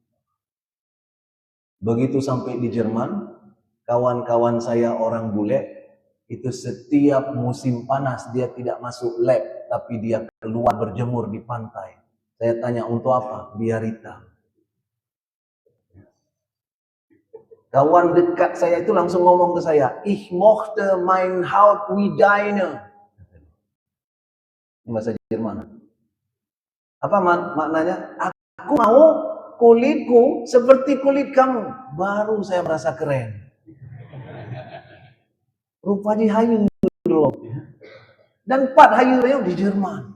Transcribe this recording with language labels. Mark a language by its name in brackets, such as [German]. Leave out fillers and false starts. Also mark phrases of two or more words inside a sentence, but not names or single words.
[Indonesian] Begitu sampai di Jerman, kawan-kawan saya orang bule itu setiap musim panas dia tidak masuk lab, tapi dia keluar berjemur di pantai. Saya tanya untuk apa? Biar hitam. Kawan dekat saya itu langsung ngomong ke saya, [German] "Ich mochte mein Haut wie deine." [Indonesian] Bahasa Jerman. Apa maknanya? Aku mau kulitku seperti kulit kamu. Baru saya merasa keren. Rupanya hayu dulu. Dan 4 hayu di Jerman.